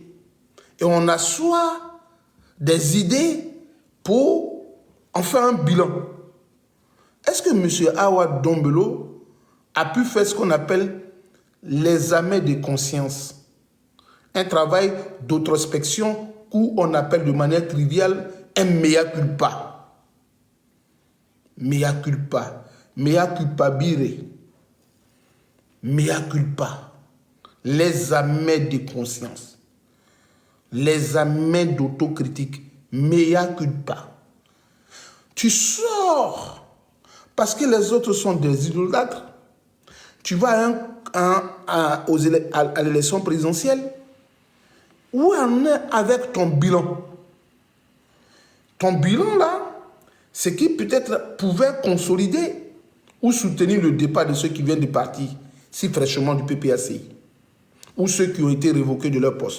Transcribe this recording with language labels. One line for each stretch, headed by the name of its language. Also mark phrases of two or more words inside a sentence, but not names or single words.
French: Et on assoit des idées pour en faire un bilan. Est-ce que M. Awa Dombolo a pu faire ce qu'on appelle l'examen de conscience? Un travail d'introspection où on appelle de manière triviale un
Latin: mea culpa. Mea culpa. Mea culpabire. Mea culpa.
French: L'examen de conscience. L'examen d'autocritique.
Latin: Mea culpa.
French: Tu sors parce que les autres sont des idolâtres. Tu vas à l'élection présidentielle. Où en est avec ton bilan? Ton bilan là, c'est qui peut-être pouvait consolider ou soutenir le départ de ceux qui viennent de partir si fraîchement du PPACI ou ceux qui ont été révoqués de leur poste.